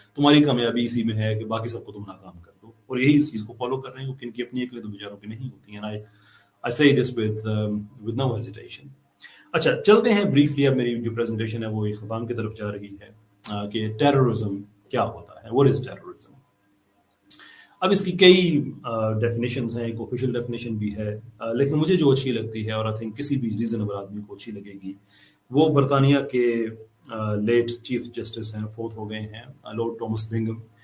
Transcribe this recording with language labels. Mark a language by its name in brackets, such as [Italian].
[Urdu] تمہاری کامیابی اسی میں ہے کہ باقی سب کو تم ناکام کر دو, اور یہی اس چیز کو فالو کر رہے ہیں کہ ان کی اپنی عقلیں تو بیچاروں کی نہیں ہوتی ہیں. [English] I say this with no hesitation. [Urdu] اچھا چلتے ہیں بریفلی, اب میری جو پریزنٹیشن ہے وہ اختتام کی طرف جا رہی ہے کہ ٹیررزم کیا ہوتا ہے, [English] what is terrorism. [Urdu] اب اس کی کئی ڈیفینیشنز ہیں, ایک آفیشیل ڈیفینیشن بھی ہے, لیکن مجھے جو اچھی لگتی ہے اور آئی تھنک کسی بھی ریزنیبل آدمی کو اچھی لگے گی, وہ برطانیہ کے لیٹ چیف جسٹس ہیں, فوت ہو گئے ہیں, لارڈ ٹامس بنگم.